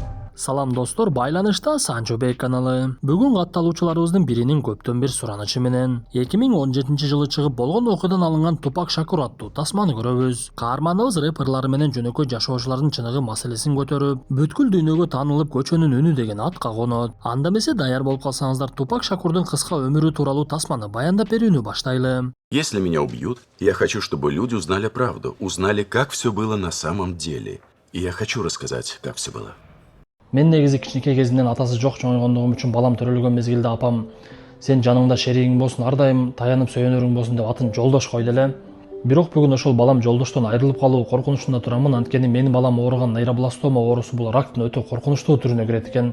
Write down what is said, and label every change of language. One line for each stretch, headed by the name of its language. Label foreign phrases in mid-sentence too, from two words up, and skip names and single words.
Kyrgyz: Салам достор, байланышта Санчо Бек каналы. Бүгүн катталуучуларыбыздын биринин көптөн бир суранычы менен 2017-жылы чыгып болгон окуядан алынган Тупак Шакур аттуу тасманы көрөбүз. Каарманыбыз рэперлар менен жөнөкөй жашоочулардын чыныгы маселесин көтөрүп, бүткүл дүйнөгө таанылып көчөнүн үнү деген атка конот. Анда эмесе даяр болуп калсаңыздар, Тупак Шакурдун кыска өмүрү тууралуу тасманы баяндап берүүнү баштайлы.
Russian: Если меня убьют, я хочу, чтобы люди узнали правду, узнали, как все было на самом деле. И я хочу рассказать, как все было.
Kyrgyz: Мен негизи кичинекей кезинен атасы жок чоңойгондугум үчүн балам төрөлгөн мезгилде апам сен жаныңда шеригиң болсун, ар дайым таянып сөйөнөрүң болсун деп атын Жолдош койду эле. Бирок бүгүн ошол балам Жолдоштон айрылып калуу коркунучунда турамын, анткени менин балам ооруган нейробластома оорусу бул рактын өтө коркунучтуу түрүнө кирет экен.